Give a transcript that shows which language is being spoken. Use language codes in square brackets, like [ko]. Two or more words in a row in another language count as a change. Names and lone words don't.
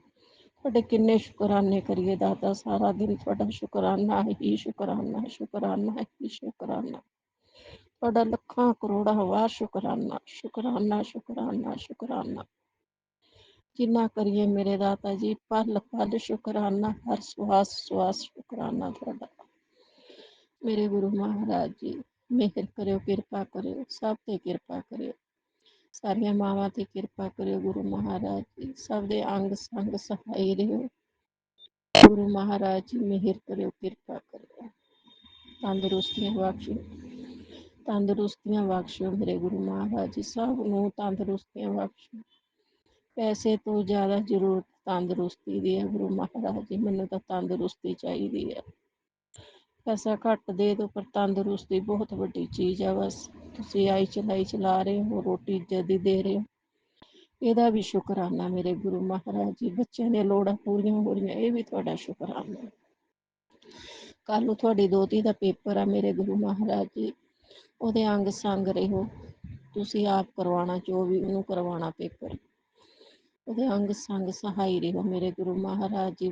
[pa] ਤੁਹਾਡੇ ਕਿੰਨੇ ਸ਼ੁਕਰਾਨੇ ਕਰੀਏ ਦਾਤਾ, ਸਾਰਾ ਦਿਨ ਤੁਹਾਡਾ ਸ਼ੁਕਰਾਨਾ ਹੀ ਸ਼ੁਕਰਾਨਾ ਸ਼ੁਕਰਾਨਾ ਹੀ ਸ਼ੁਕਰਾਨਾ। ਤੁਹਾਡਾ ਲੱਖਾਂ ਕਰੋੜਾਂ ਵਾਰ ਸ਼ੁਕਰਾਨਾ ਸ਼ੁਕਰਾਨਾ ਸ਼ੁਕਰਾਨਾ ਸ਼ੁਕਰਾਨਾ। ਜਿੰਨਾ ਕਰੀਏ ਮੇਰੇ ਦਾਤਾ ਜੀ, ਪਲ ਪਲ ਸ਼ੁਕਰਾਨਾ, ਹਰ ਸਵਾਸ ਸਵਾਸ ਸ਼ੁਕਰਾਨਾ ਤੁਹਾਡਾ। ਮੇਰੇ ਗੁਰੂ ਮਹਾਰਾਜ ਜੀ ਮਿਹਰ ਕਰੋ, ਕਿਰਪਾ ਕਰੋ, ਸਭ ਤੇ ਕਿਰਪਾ ਕਰੋ, ਸਾਰੀਆਂ ਮਾਵਾਂ ਤੇ ਕਿਰਪਾ ਕਰੋ ਗੁਰੂ ਮਹਾਰਾਜ ਜੀ, ਸਭ ਦੇ ਅੰਗ ਸੰਗ ਸਹਾਈ ਰਹੋ ਗੁਰੂ ਮਹਾਰਾਜ ਜੀ, ਮਿਹਰ ਕਰੋ, ਕਿਰਪਾ ਕਰੋ, ਤੰਦਰੁਸਤੀਆਂ ਬਖ਼ਸ਼ੋ, ਤੰਦਰੁਸਤੀਆਂ ਬਖ਼ਸ਼ੋ ਮੇਰੇ ਗੁਰੂ ਮਹਾਰਾਜ ਜੀ, ਸਭ ਨੂੰ ਤੰਦਰੁਸਤੀਆਂ ਬਖ਼ਸ਼ੋ। ਪੈਸੇ ਤੋਂ ਜ਼ਿਆਦਾ ਜ਼ਰੂਰਤ ਤੰਦਰੁਸਤੀ ਦੀ ਹੈ ਗੁਰੂ ਮਹਾਰਾਜ ਜੀ, ਮੈਨੂੰ ਤਾਂ ਤੰਦਰੁਸਤੀ ਚਾਹੀਦੀ ਹੈ। ਪੈਸਾ ਘੱਟ ਦੇ ਦਿਓ ਪਰ ਤੰਦਰੁਸਤੀ ਬਹੁਤ ਵੱਡੀ ਚੀਜ਼ ਹੈ। ਬਸ ਤੁਸੀਂ ਆਈ ਚਲਾਈ ਚਲਾ ਰਹੇ ਹੋ, ਰੋਟੀ ਇੱਜ਼ਤ ਦੀ ਦੇ ਰਹੇ ਹੋ, ਇਹਦਾ ਵੀ ਸ਼ੁਕਰਾਨਾ ਮੇਰੇ ਗੁਰੂ ਮਹਾਰਾਜ ਜੀ। ਬੱਚਿਆਂ ਦੀਆਂ ਲੋੜਾਂ ਪੂਰੀਆਂ ਹੋ ਰਹੀਆਂ, ਇਹ ਵੀ ਤੁਹਾਡਾ ਸ਼ੁਕਰਾਨਾ। ਕੱਲ੍ਹ ਨੂੰ ਤੁਹਾਡੀ ਦੋਹਤੀ ਦਾ ਪੇਪਰ ਆ ਮੇਰੇ ਗੁਰੂ ਮਹਾਰਾਜ ਜੀ, ਉਹਦੇ ਅੰਗ ਸੰਗ ਰਹੋ, ਤੁਸੀਂ ਆਪ ਕਰਵਾਉਣਾ ਜੋ ਵੀ ਉਹਨੂੰ ਕਰਵਾਉਣਾ ਪੇਪਰ, ਉਹਦੇ ਅੰਗ ਸੰਗ ਸਹਾਈ ਰਹੋ ਮੇਰੇ ਗੁਰੂ ਮਹਾਰਾਜ ਜੀ।